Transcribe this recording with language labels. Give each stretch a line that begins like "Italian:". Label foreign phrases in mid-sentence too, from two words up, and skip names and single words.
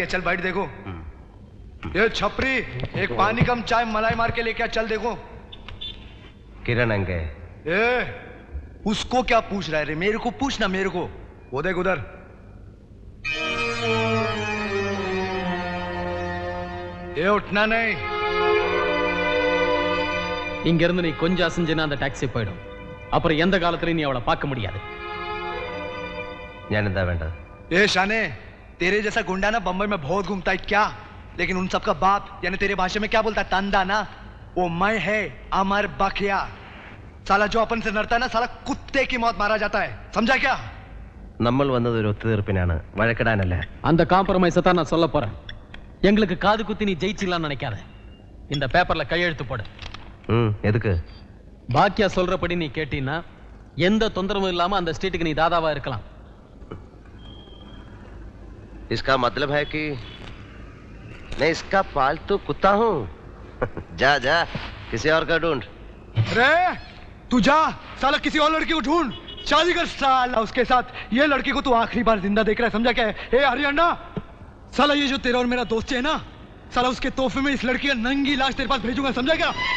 Hindi: चल बैठ, देखो ये छपरी, एक पानी कम चाय मलाई मार के लेके आ, चल देखो। किरण अंगे। ए, उसको क्या पूछ रहा है रे? मेरे को पूछना, मेरे को। वो देख उधर। ये उठना नहीं।
Tamil: இங்கிருந்து நீ கொஞ்சம் அசைஞ்சினா அந்த டாக்ஸி போயிடும். அப்புறம் எந்த காலத்துலயும் நீ அவளை பார்க்க முடியாது.
Malayalam: ഞാനെന്താ വേണ്ടത്?
Hindi: ए शाने, तेरे जैसा गुंडा ना बम्बई में बहुत घूमता है क्या? लेकिन उन सबका बाप यानी तेरे भाषा में क्या बोलता है? तंदा ना, वो मैं है अमर बखिया। साला जो अपन से लड़ता है ना, साला कुत्ते की मौत मारा जाता है, समझा क्या?
Malayalam: നമ്മൾ വന്നത് ഒരു ഒത്തുതീർപ്പിനാണ്, വഴക്കിടാനല്ല.
Tamil: அந்த காம்ப்ரமைஸை தான் நான் சொல்ல போறேன். எங்களுக்கு காது குத்தி நீ ஜெயிச்சிடலாம்னு நினைக்காத. இந்த பேப்பர்ல கையெழுத்து போடு. எதுக்கு? பாக்கியா சொல்றபடி நீ கேட்டீன்னா எந்த தொந்தரவும் இல்லாம அந்த ஸ்ட்ரீட்டுக்கு நீ தாதாவா இருக்கலாம்.
Hindi: इसका मतलब है कि मैं इसका पालतू कुत्ता हूँ। जा जा, किसी और का ढूंढ। अरे तू जा, साला किसी और लड़की को ढूंढ, शादी कर साला उसके साथ। ये लड़की को तू आखिरी बार जिंदा देख रहा है, समझा क्या है? ए हरियाणा, साला ये जो तेरा और मेरा दोस्त है ना, साला उसके तोहफे में इस लड़की का नंगी लाश तेरे पास भेजूंगा, समझा क्या?